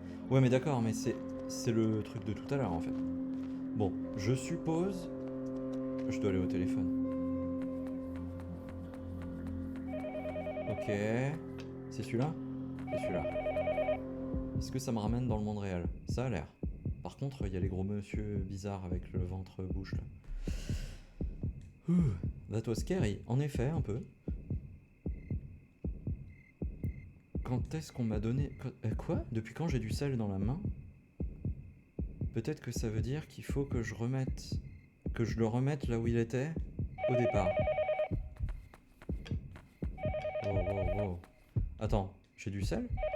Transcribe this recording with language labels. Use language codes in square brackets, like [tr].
[fr] Ouais mais d'accord, mais c'est le truc de tout à l'heure en fait. Bon, je suppose... Je dois aller au téléphone. Ok. C'est celui-là? C'est celui-là. Est-ce que ça me ramène dans le monde réel? Ça a l'air. Par contre, il y a les gros monsieur bizarres avec le ventre bouche là. [en] That was scary, [fr] en effet, un peu. Quand est-ce qu'on m'a donné... Quoi? Depuis quand j'ai du sel dans la main? Peut-être que ça veut dire qu'il faut que je remette... Que je le remette là où il était au départ. Wow. Attends, j'ai du sel?